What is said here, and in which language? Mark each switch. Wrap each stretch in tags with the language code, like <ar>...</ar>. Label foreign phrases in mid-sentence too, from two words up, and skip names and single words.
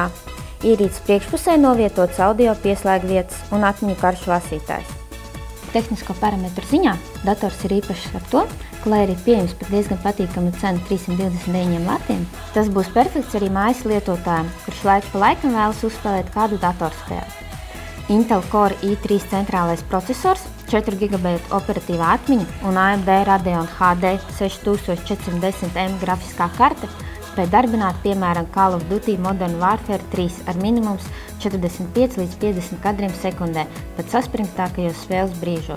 <lv>Ierīces priekšpusē novietots audio pieslēgvietas un atmiņu karšu lasītājs. Tehnisko parametru ziņā dators ir īpašs ar to, ka, lai arī pieejams par diezgan patīkamu cenu 329 latiem, tas būs perfekts arī mājas lietotājiem, kurš laiku pa laikam vēlas uzspēlēt kādu datorspēli. Intel Core i3 centrālais procesors, 4 GB operatīvā atmiņa un AMD Radeon HD 6410M grafiskā karte spēj darbināt, piemēram, Call of Duty Modern Warfare 3 ar minimums 45 līdz 50 kadriem sekundē, pat saspringtākajos spēles brīžos.</lv>